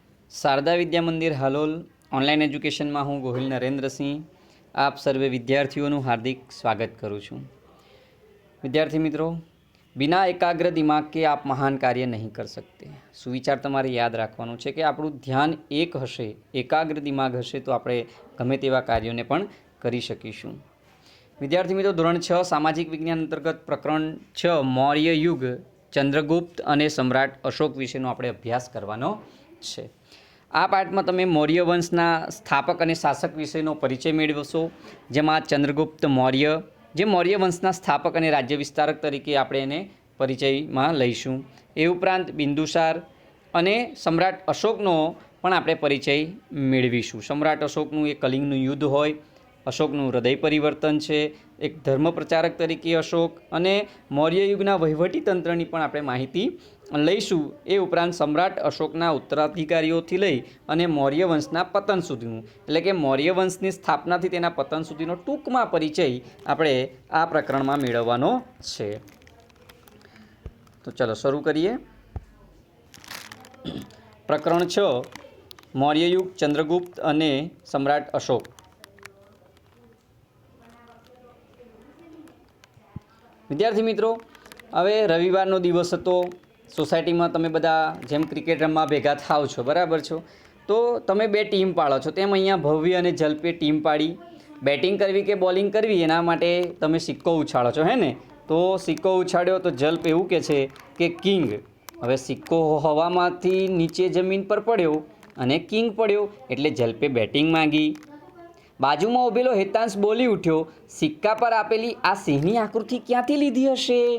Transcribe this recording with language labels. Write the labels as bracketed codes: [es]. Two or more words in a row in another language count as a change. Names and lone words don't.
[gu] શારદા વિદ્યા મંદિર હાલોલ [en] online education-માં [gu] હું ગોહિલ નરેન્દ્રસિંહ આપ સર્વે વિદ્યાર્થીઓનું હાર્દિક સ્વાગત કરું છું। વિદ્યાર્થી મિત્રો, [hi] बिना एकाग्र दिमाग के आप महान कार्य नहीं कर सकते। [gu] સુવિચાર તમારે યાદ રાખવાનું છે કે આપણું ધ્યાન એક હશે, એકાગ્ર દિમાગ હશે તો આપણે ગમે તેવા કાર્યોને પણ કરી શકીશું। વિદ્યાર્થી મિત્રો, ધોરણ 6 સામાજિક વિજ્ઞાન અંતર્ગત પ્રકરણ 6 મૌર્ય યુગ ચંદ્રગુપ્ત અને સમ્રાટ અશોક વિશેનો આપણે અભ્યાસ કરવાનો છે। આ પાઠમાં તમે મૌર્ય વંશના સ્થાપક અને શાસક વિશેનો પરિચય મેળવશો, જેમાં ચંદ્રગુપ્ત મૌર્ય જે મૌર્ય વંશના સ્થાપક અને રાજ્ય વિસ્તારક તરીકે આપણે એને પરિચયમાં લઈશું। એ ઉપરાંત બિંદુસાર અને સમ્રાટ અશોકનો પણ આપણે પરિચય મેળવીશું। સમ્રાટ અશોકનું એક કલિંગનું યુદ્ધ હોય, અશોકનું હૃદય પરિવર્તન છે, એક ધર્મ પ્રચારક તરીકે અશોક અને મૌર્ય યુગના વહીવટી તંત્રની પણ આપણે માહિતી લઈશું। એ ઉપરાંત સમ્રાટ અશોકના ઉત્તરાધિકારીઓથી લઈ અને મૌર્ય વંશના પતન સુધીનું એટલે કે મૌર્ય વંશની સ્થાપનાથી તેના પતન સુધીનો ટૂંકમાં પરિચય આપણે આ પ્રકરણમાં મેળવવાનો છે। તો ચલો શરૂ કરીએ। પ્રકરણ 6 મૌર્ય યુગ ચંદ્રગુપ્ત અને સમ્રાટ અશોક। વિદ્યાર્થી મિત્રો, હવે રવિવારનો દિવસ હતો। સોસાયટીમાં તમે બધા જેમ ક્રિકેટ રમવા ભેગા થાવ છો, બરાબર છો, તો તમે બે ટીમ પાડો છો। તેમ અહીંયા ભવ્ય અને જલ્પે ટીમ પાડી બેટિંગ કરવી કે બોલિંગ કરવી એના માટે તમે સિક્કો ઉછાળો છો, હે ને? તો સિક્કો ઉછાળ્યો તો જલ્પ એવું કહે છે કે કિંગ। હવે સિક્કો હવામાંથી નીચે જમીન પર પડ્યો અને કિંગ પડ્યો એટલે જલ્પે બેટિંગ માંગી। બાજુમાં ઉભેલો હેતાંશ બોલી ઉઠ્યો, સિક્કા પર આપેલી આ સિંહની આકૃતિ ક્યાંથી લીધી હશે?